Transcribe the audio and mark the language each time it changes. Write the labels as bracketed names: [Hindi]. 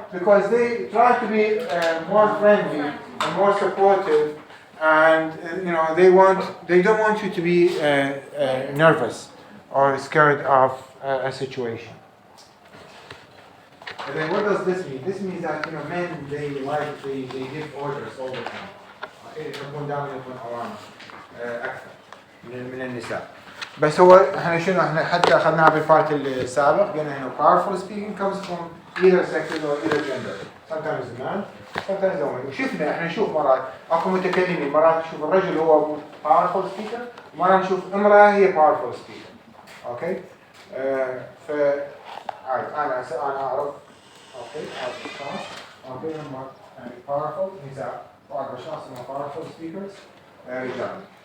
[English] Because they try to be more friendly and more supportive and they don't want you to be nervous or scared of a situation. And then what does this mean? This means that men they give orders all the time. [Arabic] Okay, يكون دائما يكون اوامر اكثر من النساء. بس هو احنا حتى اخذناها بالبارت السابق قلنا انه [English] powerful speaking comes from either sexes or either gender. Sometimes a man, sometimes a woman. [Arabic] وشفنا احنا نشوف مرات اكو متكلمين، مرات نشوف الرجل هو powerful speaker، ومرات نشوف امرأة هي powerful speaker. اوكي؟ ف انا اعرف اوكي اشخاص اوكي هم يعني powerful نساء، واعرف اشخاص هم powerful speakers رجال.